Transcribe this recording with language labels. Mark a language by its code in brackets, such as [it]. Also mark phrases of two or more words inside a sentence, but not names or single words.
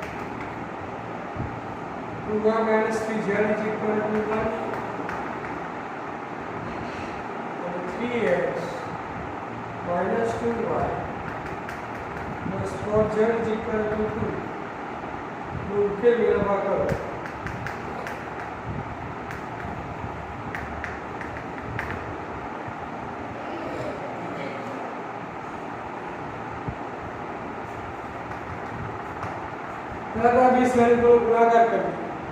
[en] 2y minus 3z is equal to 1 and 3x minus 2y plus 4z is equal to 2 [gu] નો ઉકેલ મેળવવા કરો [hi] लगा 20 मैंने को गुणाकार कर दिया